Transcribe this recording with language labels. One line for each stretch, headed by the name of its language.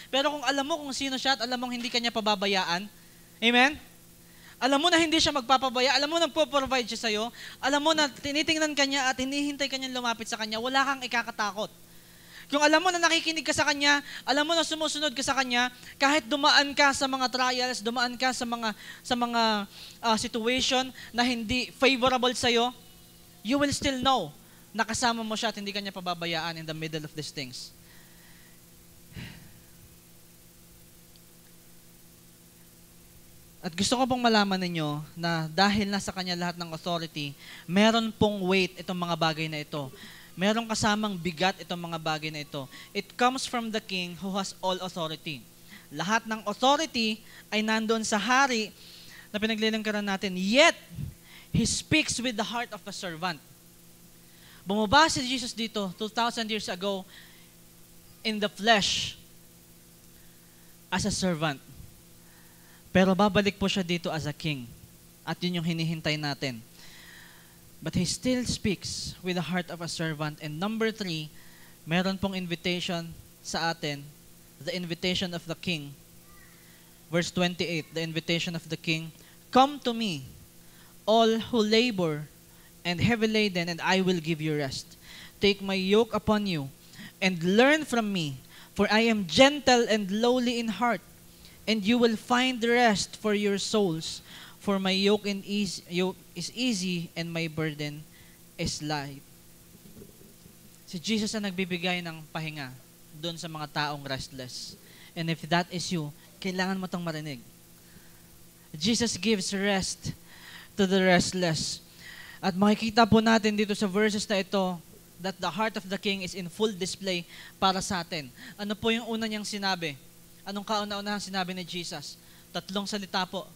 Filipino: Pero kung alam mo kung sino siya at alam mong hindi Kanya pababayaan, amen? Alam mo na hindi siya magpapabaya, alam mo nagpo-provide siya sa'yo, alam mo na tinitingnan Kanya at hinihintay Kanyang lumapit sa Kanya, wala kang ikakatakot. Kung alam mo na nakikinig ka sa Kanya, alam mo na sumusunod ka sa Kanya, kahit dumaan ka sa mga trials, dumaan ka sa mga situation na hindi favorable sa'yo,
English: you will still know
Filipino: na kasama mo siya at hindi Kanya pababayaan
English: in the middle of these things.
Filipino: At gusto ko pong malaman ninyo na dahil nasa Kanya lahat ng authority, meron pong weight itong mga bagay na ito. Meron kasamang bigat itong mga bagay na ito.
English: It comes from the King who has all authority.
Filipino: Lahat ng authority ay nandoon sa hari na pinaglilingkaran natin.
English: Yet, He speaks with the heart of a servant.
Filipino: Bumaba si Jesus dito
English: 2,000 years ago in the flesh as a servant.
Filipino: Pero babalik po siya dito
English: as a king.
Filipino: At yun yung hinihintay natin.
English: But He still speaks with the heart of a servant. And number 3,
Filipino: meron pong invitation sa atin,
English: the invitation of the king. Verse 28, the invitation of the king, "Come to me, all who labor and heavy laden, and I will give you rest. Take my yoke upon you, and learn from me, for I am gentle and lowly in heart, and you will find rest for your souls. For my yoke is easy and my burden is light."
Filipino: Si Jesus ang nagbibigay ng pahinga doon sa mga taong restless.
English: And if that is you,
Filipino: kailangan mo itong marinig.
English: Jesus gives rest to the restless.
Filipino: At makikita po natin dito sa verses na ito
English: that the heart of the King is in full display
Filipino: para sa atin. Ano po yung una niyang sinabi? Anong kauna-unahang sinabi ni Jesus? 3 salita po.